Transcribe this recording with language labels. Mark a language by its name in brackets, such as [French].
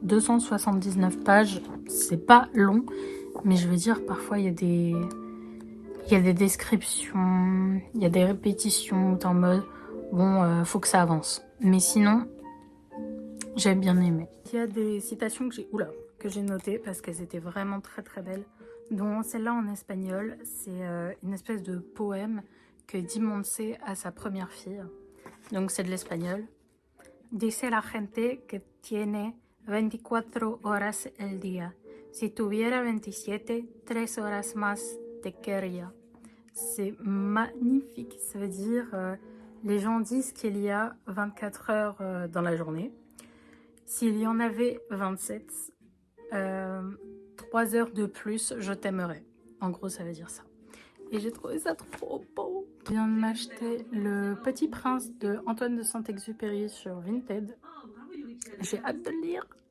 [French] 279 pages, c'est pas long, mais je veux dire, parfois il y a des descriptions, il y a des répétitions, t'es en mode, bon, faut que ça avance. Mais sinon, j'ai bien aimé. Il y a des citations que j'ai notées parce qu'elles étaient vraiment très très belles, dont celle-là en espagnol, c'est une espèce de poème que dit Montse à sa première fille. Donc c'est de l'espagnol. [Spanish] Dice la gente que tiene 24 horas el día. Si tuviera 27, 3 horas más te querría. [French] C'est magnifique. Ça veut dire, les gens disent qu'il y a 24 heures dans la journée. S'il y en avait 27, 3 heures de plus, je t'aimerais. En gros, ça veut dire ça. Et j'ai trouvé ça trop beau. Je viens de m'acheter Le Petit Prince de Antoine de Saint-Exupéry sur Vinted. J'ai hâte de le lire.